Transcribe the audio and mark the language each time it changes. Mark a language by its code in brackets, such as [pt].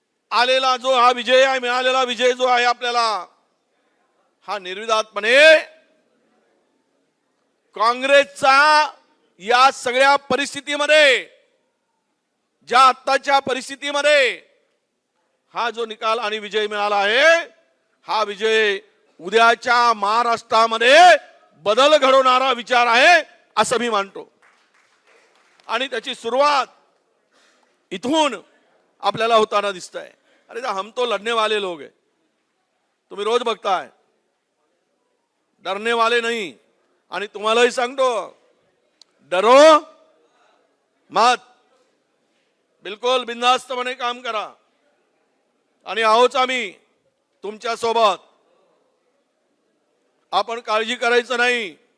[mr] आलेला जो हा विजय आहे, मिळालेला विजय जो आहे आपल्याला, हा निर्विवादपणे काँग्रेसचा या सगळ्या परिस्थितीमध्ये, ज्या आत्ताच्या परिस्थितीमध्ये हा जो निकाल आणि विजय मिळाला आहे, हा विजय उद्याच्या महाराष्ट्रामध्ये बदल घडवणारा विचार आहे असं मी मानतो। आणि त्याची सुरुवात इथून आपल्याला होताना दिसतंय। [hi] अरे हम तो लढने वाले लोग हैं, [mr] तुम्ही रोज बघताय, [hi] डरने वाले नहीं। [mr] आणि तुम्हालाही सांगतो, [hi] डरो मत, [mr] बिलकुल बिनधास्तपणे काम करा। आणि आहोच आम्ही तुमच्या सोबत, आपण काळजी करायचं नाही।